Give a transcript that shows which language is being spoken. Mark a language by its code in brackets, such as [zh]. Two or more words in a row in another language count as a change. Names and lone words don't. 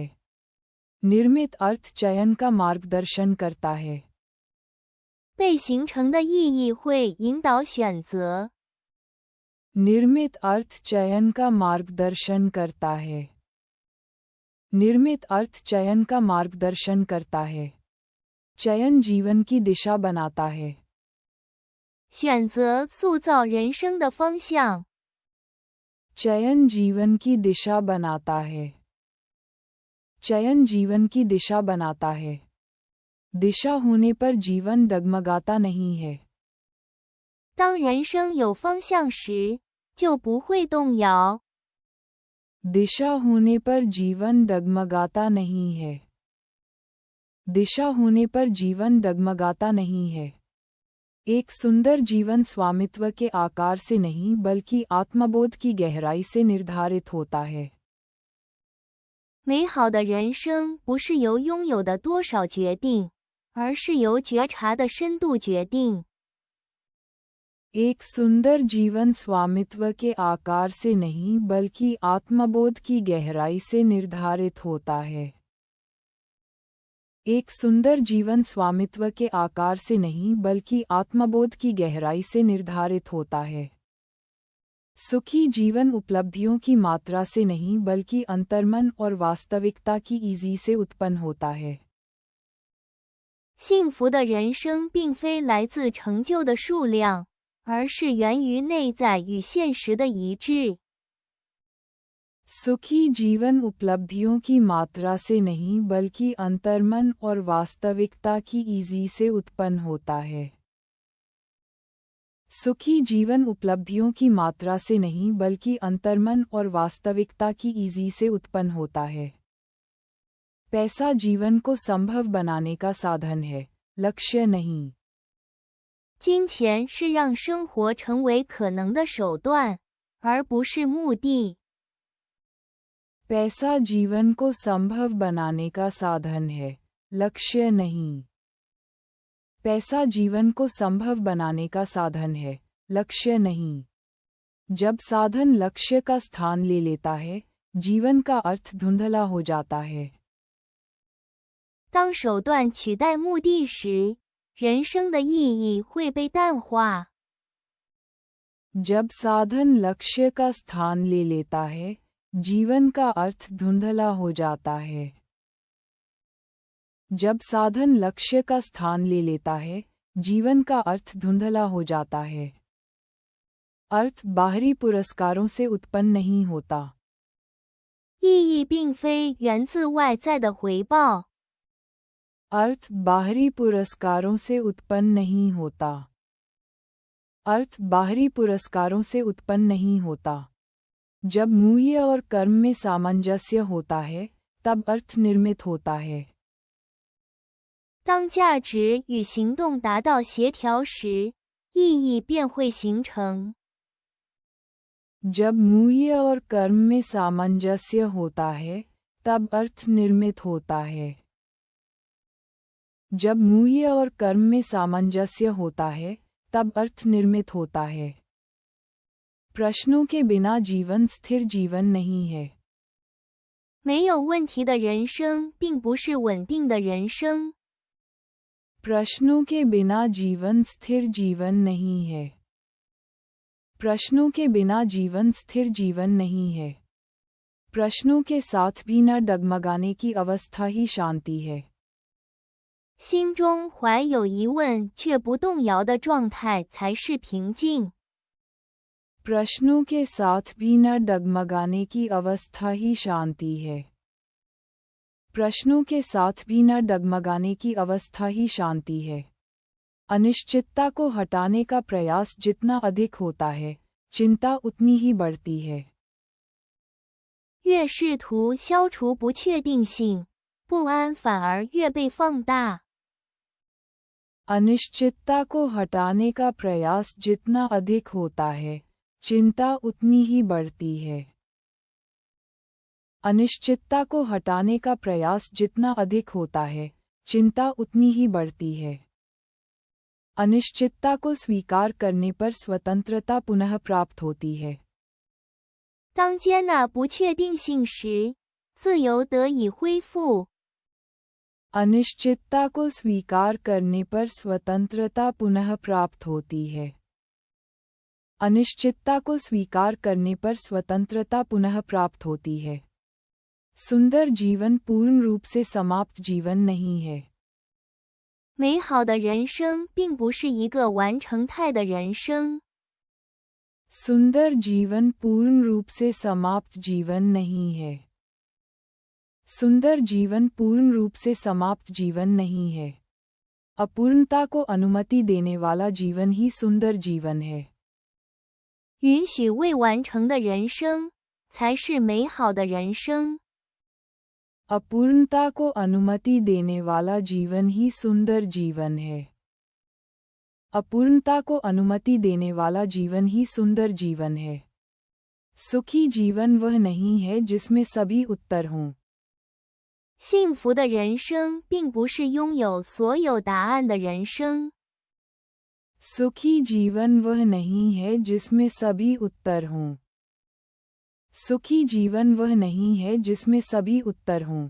[hi] निर्मित अर्थ चयन का मार्गदर्शन करता है। [zh] 被形成的意义会引导选择。 [hi] निर्मित अर्थ चयन का मार्गदर्शन करता है। निर्मित अर्थ चयन का मार्गदर्शन करता है। चयन जीवन की दिशा बनाता है। [zh] 选择塑造人生的方向。 [hi] चयन जीवन की दिशा बनाता है। चयन जीवन की दिशा बनाता है। दिशा होने पर जीवन डगमगाता नहीं है। [zh] 当人生有方向时，就不会动摇。 [hi] दिशा होने पर जीवन डगमगाता नहीं है। दिशा होने पर जीवन डगमगाता नहीं है। एक सुंदर जीवन स्वामित्व के आकार से नहीं बल्कि आत्मबोध की गहराई से निर्धारित होता है। [zh] 美好的人生不是由拥有的多少决定，而是由觉察的深度决定。 [hi] एक सुंदर जीवन स्वामित्व के आकार से नहीं बल्कि आत्मबोध की गहराई से निर्धारित होता है। एक सुंदर जीवन स्वामित्व के आकार से नहीं बल्कि आत्मबोध की गहराई से निर्धारित होता है। सुखी जीवन उपलब्धियों की मात्रा से नहीं बल्कि अंतर्मन और वास्तविकता की ईजी से उत्पन्न होता है। [zh] 幸福的人生并非来自成就的数量，而是源于内在与现实的一致。 [hi] सुखी जीवन उपलब्धियों की मात्रा से नहीं बल्कि अंतर्मन और वास्तविकता की ईजी से उत्पन्न होता है। सुखी जीवन उपलब्धियों की मात्रा से नहीं बल्कि अंतर्मन और वास्तविकता की ईजी से उत्पन्न होता है। पैसा जीवन को संभव बनाने का साधन है, लक्ष्य नहीं। [zh] 金钱是让生活成为可能的手段，而不是目的。 [hi] पैसा जीवन को संभव बनाने का साधन है, लक्ष्य नहीं। पैसा जीवन को संभव बनाने का साधन है, लक्ष्य नहीं। जब साधन लक्ष्य का स्थान ले लेता है, जीवन का अर्थ धुंधला हो जाता है। [zh] 当手段取代目的时，人生的意义会被淡化。 [hi] जब साधन लक्ष्य का स्थान ले लेता है, जीवन का अर्थ धुंधला हो जाता है। जब साधन लक्ष्य का स्थान ले लेता है, जीवन का अर्थ धुंधला हो जाता है। अर्थ बाहरी पुरस्कारों से उत्पन्न नहीं होता। [zh] 意义并非源自外在的回报。 [hi] अर्थ बाहरी पुरस्कारों से उत्पन्न नहीं होता। अर्थ बाहरी पुरस्कारों से उत्पन्न नहीं होता। जब मूल्य और कर्म में सामंजस्य होता है, तब अर्थ निर्मित होता है। [zh] 当价值与行动达到协调时，意义便会形成。 [hi] जब मूल्य और कर्म में सामंजस्य होता है, तब अर्थ निर्मित होता है। जब मूल्य और कर्म में सामंजस्य होता है, तब अर्थ निर्मित होता है। प्रश्नों के बिना जीवन स्थिर जीवन नहीं है। [zh] 没有问题的人生并不是稳定的人生。 [hi] प्रश्नों के बिना जीवन स्थिर जीवन नहीं है। प्रश्नों के बिना जीवन स्थिर जीवन नहीं है। प्रश्नों के साथ भी न डगमगाने की अवस्था ही शांति है। [zh] 心中怀有疑问却不动摇的状态才是平静。 [hi] प्रश्नों के साथ भी न डगमगाने की अवस्था ही शांति है। प्रश्नों के साथ भी न डगमगाने की अवस्था ही शांति है। अनिश्चितता को हटाने का प्रयास जितना अधिक होता है, चिंता उतनी ही बढ़ती है। [zh] 越试图消除不确定性，不安反而越被放大。 [hi] अनिश्चितता को हटाने का प्रयास जितना अधिक होता है, चिंता उतनी ही बढ़ती है। अनिश्चितता को हटाने का प्रयास जितना अधिक होता है, चिंता उतनी ही बढ़ती है। अनिश्चितता को स्वीकार करने पर स्वतंत्रता पुनः प्राप्त होती है। [zh] 当接纳不确定性时，自由得以恢复。 [hi] अनिश्चितता को स्वीकार करने पर स्वतंत्रता पुनः प्राप्त होती है। अनिश्चितता को स्वीकार करने पर स्वतंत्रता पुनः प्राप्त होती है। सुंदर जीवन पूर्ण रूप से समाप्त जीवन नहीं है। [zh] 美好的人生并不是一个完成态的人生。 [hi] सुंदर जीवन पूर्ण रूप से समाप्त जीवन नहीं है। सुंदर जीवन पूर्ण रूप से समाप्त जीवन नहीं है। अपूर्णता को अनुमति देने वाला जीवन ही सुंदर जीवन है। [zh] 允许未完成的人生才是美好的人生。 [hi] अपूर्णता को अनुमति देने वाला जीवन ही सुंदर जीवन है। अपूर्णता को अनुमति देने वाला जीवन ही सुंदर जीवन है। सुखी जीवन वह नहीं है जिसमें सभी उत्तर हों। [zh] 幸福的人生并不是拥有所有答案的人生。 [hi] सुखी जीवन वह नहीं है जिसमें सभी उत्तर हों। सुखी जीवन वह नहीं है जिसमें सभी उत्तर हों।